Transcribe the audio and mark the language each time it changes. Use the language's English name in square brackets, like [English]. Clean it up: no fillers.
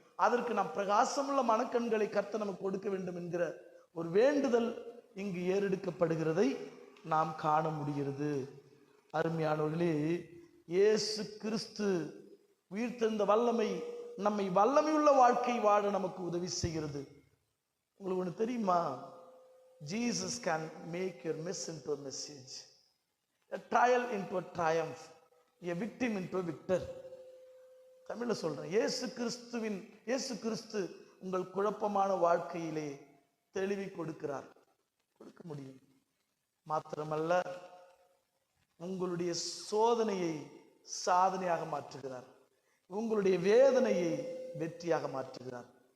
[Tamil] அதற்கு நாம் பிரகாசமுள்ள மனக்கண்களை கர்த்தர் நமக்கு கொடுக்க வேண்டும் என்கிற ஒரு வேண்டுதல் இங்கு ஏறெடுக்கப்படுகிறதை நாம் காண முடிகிறது. அருமையானவர்களே, இயேசு கிறிஸ்து உயிர்த்தெழுந்த வல்லமை நம்மை வல்லமையுள்ள வாழ்க்கை வாழ நமக்கு உதவி செய்கிறது. உங்களுக்கு ஒன்று தெரியுமா? [English] Jesus can make your miss into a message, a trial into a triumph, a victim into a victor. [Tamil] தமிழ்ல சொல்றேன், இயேசு கிறிஸ்து உங்கள் குழப்பமான வாழ்க்கையிலே தெளிவை கொடுக்கிறார், கொடுக்க முடியும். மாத்திரமல்ல, உங்களுடைய சோதனையை சாதனையாக மாற்றுகிறார், உங்களுடைய வேதனையை வெற்றியாக மாற்றுகிறார்.